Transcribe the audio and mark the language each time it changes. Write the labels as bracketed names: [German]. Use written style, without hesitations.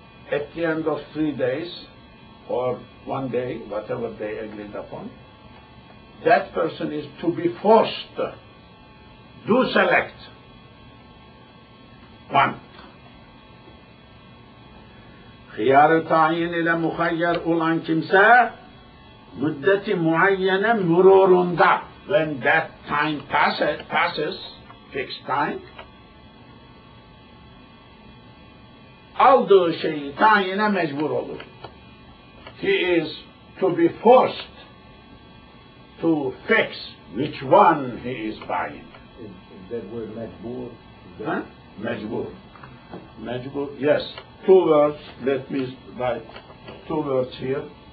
[English] At the end of 3 days, or 1 day, whatever they agreed upon, that person is to be forced to select one. [Turkish] Khiyar-ı tayin ile muhayyer olan kimse müddeti muayyene mururunda, [English] when that time passes, fixed time, [Turkish] aldığı şeyi tayine mecbur olur. [English] He is to be forced to fix which one he is buying. Is that word mecbur? Huh? Mecbur. Mecbur, yes. 2 words, let me write 2 words here.